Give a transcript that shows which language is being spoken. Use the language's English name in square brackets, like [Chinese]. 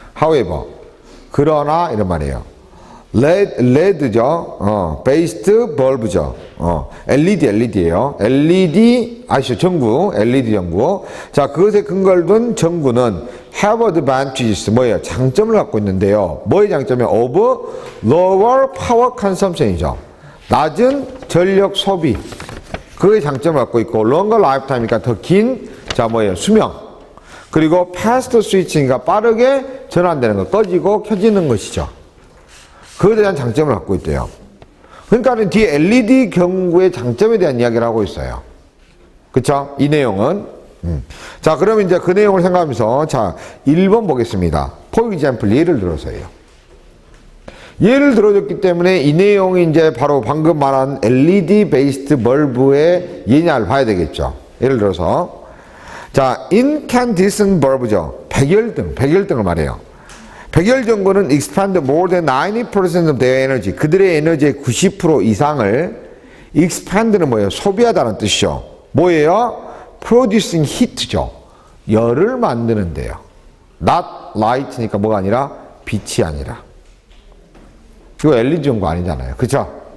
[Korean] however. 그러나 이런 말이에요. LED죠. [English] based bulb죠. LED예요. [Korean] LED 아시죠? 전구. LED 전구. 자, 그것에 근거를 둔 전구는 [English] have advantages [Korean] 뭐예요? 장점을 갖고 있는데요. 뭐의 장점이? [English] of lower power consumption이죠. [Korean] 낮은 전력 소비. 그의 장점을 갖고 있고 [English] longer lifetime이니까 [Korean] 더 긴 자 뭐예요? 수명. 그리고 [English] fast switch니까 [Korean] 빠르게 전환되는 거. 꺼지고 켜지는 것이죠. 그에 대한 장점을 갖고 있대요. 그러니까는 뒤에 LED 경구의 장점에 대한 이야기를 하고 있어요. 그쵸? 이 내용은. 자, 그럼 이제 그 내용을 생각하면서, 자, 1번 보겠습니다. [English] For example, [Korean] 예를 들어서요. 예를 들어줬기 때문에 이 내용이 이제 바로 방금 말한 LED based bulb의 예냐를 봐야 되겠죠. 예를 들어서, 자, [English] incandescent bulb죠. [Korean] 백열등을 말해요. 백열전구는 [English] expand more than 90% of their energy. [Korean] 그들의 에너지의 90% 이상을 expand는 뭐예요? 소비하다는 뜻이죠. 뭐예요? [English] producing heat죠. [Korean] 열을 만드는데요. [English] not light니까 [Korean] 뭐가 아니라 빛이 아니라. 이거 LED 전구 아니잖아요. 그쵸?